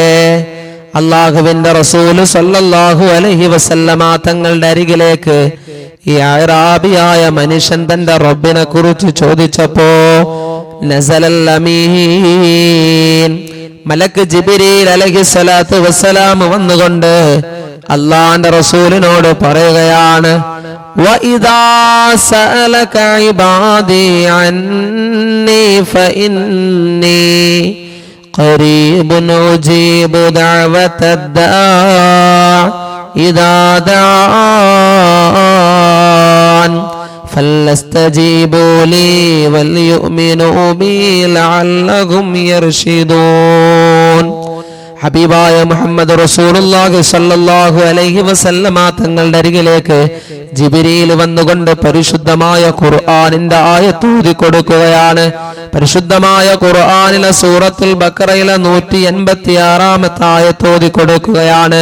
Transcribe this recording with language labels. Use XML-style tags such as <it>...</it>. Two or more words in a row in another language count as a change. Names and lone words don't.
<ml>അല്ലാഹുവിന്റെ റസൂൽ</ml> <ar>صلى الله عليه وسلم</ar> <ml>തങ്ങളുടെ അരികിലേക്ക് ഈ അഅറാബിയായ മനുഷ്യൻ തന്റെ റബ്ബിനെ കുറിച്ച് ചോദിച്ചപ്പോ</ml> <ar>نزل الأمين,</ar> <ml>മലക്ക് ജിബ്രീൽ</ml> <ar>عليه الصلاة والسلام</ar> <ml>വന്നുകൊണ്ട് അല്ലാഹുവിന്റെ റസൂലിനോട് പറയുകയാണ്,</ml> <ar>وَإِذَا سَأَلَكَ عِبَادِي عَنِّي فَإِنِّي قَرِيبٌ أُجِيبُ دَعْوَةَ الدَّاعِ إِذَا دَعَانِ فَلْيَسْتَجِيبُوا لِي وَلْيُؤْمِنُوا بِي لَعَلَّهُمْ يَرْشُدُونَ.</ar> <ml>ഹബീബായ മുഹമ്മദ് റസൂലുള്ളാഹി</ml> <ar>صلى الله عليه وسلم</ar> <ml>തങ്ങളുടെ അരികിലേക്ക് ജിബ്രീൽ വന്നുകൊണ്ട് പരിശുദ്ധമായ ഖുർആനിന്റെ ആയത്ത് ഓതി കൊടുക്കുകയാണ്. പരിശുദ്ധമായ ഖുർആനിലെ സൂറത്തുൽ ബഖറയിലെ 186ാമത്തെ ആയത്ത് ഓതി കൊടുക്കുകയാണ്.</ml>